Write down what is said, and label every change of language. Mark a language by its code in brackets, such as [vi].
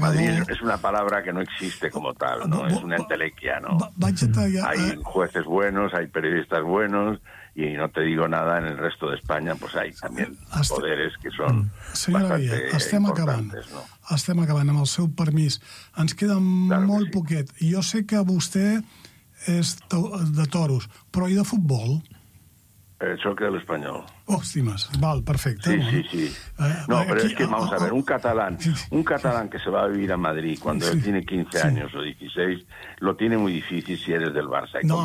[es] Madrid es una palabra que no existe como tal, ¿no? Es una entelequia, ¿no? Hay jueces buenos, hay periodistas buenos, y no te digo nada, en el resto de España pues hay también poderes que son bastante importantes, ¿no? [ca] Estem acabant, amb el seu permís. Ens queda molt poquet. Jo sé que vostè és de toros, però i de futbol? Soc de l'Espanyol. Òstimes, val, perfecte. Sí. No, però és que, [es] vamos a ver, un catalán que se va a vivir a Madrid cuando él tiene 15 años o 16, lo tiene muy difícil si eres del Barça.